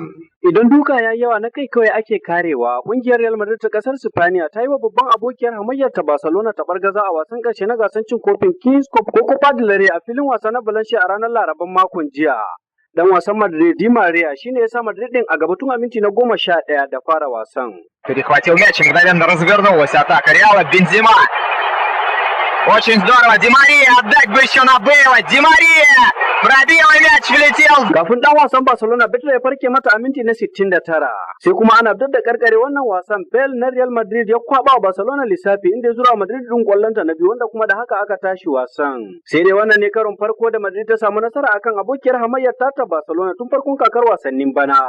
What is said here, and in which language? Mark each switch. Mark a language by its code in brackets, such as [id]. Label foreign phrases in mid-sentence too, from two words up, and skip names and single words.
[ha] Idan duka ya yawa na kai kawai ake karewa, ƙungiyar Real Madrid ta ƙasar Sipaniya ta yi wa babban abokiyar hamayyar ta Barcelona ta bargaza a wasan ƙarshe na gasar cin kofin Kings Cup ko Copa del Rey a filin wasa na Valencia a ranar Laraban makon jiya. Dan wasan Madrid Di Maria shine ya sa Madrid din a gaba tun a minti na 11 da fara wasan. [ru] Перехватил мяч, мгновенно развернулась атака Реала. Бензема. Очень здорово. Ди Мария, отдать бы еще на Бейла. Ди Мария! Пробил и мяч влетел. [ha] Kafin dan wasan Barcelona Pedri ya farke mata a minti na 69. Sai kuma ana dab da karkare wannan wasan Bale na Real Madrid ya kwaba wa Barcelona lissafi inda ya zura Madrid din kwallonta na biyu wanda kuma da haka aka tashi wasan. Sai dai wannan ne karon farko da Madrid ta samu nasara akan abokiyar hamayyar ta Barcelona tun farkon kakar wasannin bana.